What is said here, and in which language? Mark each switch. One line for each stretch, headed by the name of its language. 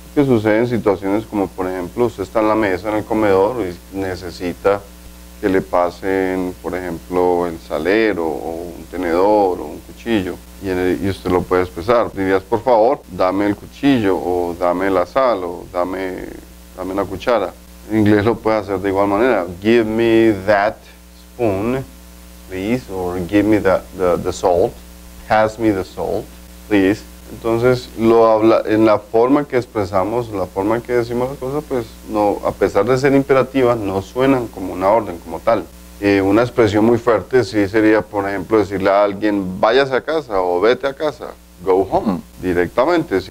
Spanish: Que sucede en situaciones como, por ejemplo, usted está en la mesa en el comedor y necesita que le pasen, por ejemplo, el salero o un tenedor o un cuchillo y usted lo puede expresar. Dirías, por favor, dame el cuchillo o dame la sal o dame la cuchara. En inglés lo puede hacer de igual manera.
English: Give me that spoon, please, or give me the salt. Pass me the salt, please.
Spanish: Entonces, en la forma que expresamos, la forma en que decimos las cosas, pues no, a pesar de ser imperativas, no suenan como una orden, como tal. Una expresión muy fuerte sí sería, por ejemplo, decirle a alguien, váyase a casa o vete a casa,
English: go home,
Spanish: directamente.